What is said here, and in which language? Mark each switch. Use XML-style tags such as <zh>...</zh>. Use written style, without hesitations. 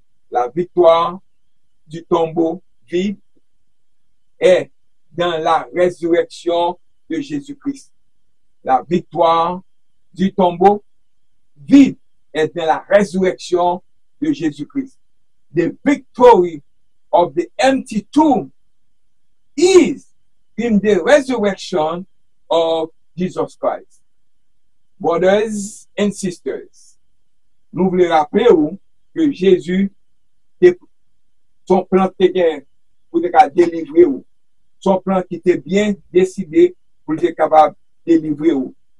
<fr>La victoire du tombeau vide est dans la résurrection de Jésus-Christ. La victoire du tombeau vide est dans la résurrection de Jésus-Christ.</fr> <en>The victory of the empty tomb is in the resurrection of Jesus Christ. Brothers and sisters,</en> <fr>nous voulons rappeler que Jésus, son plan était pour délivrer ou. Son plan qui était bien décidé pour être capable de délivrer ou.</fr>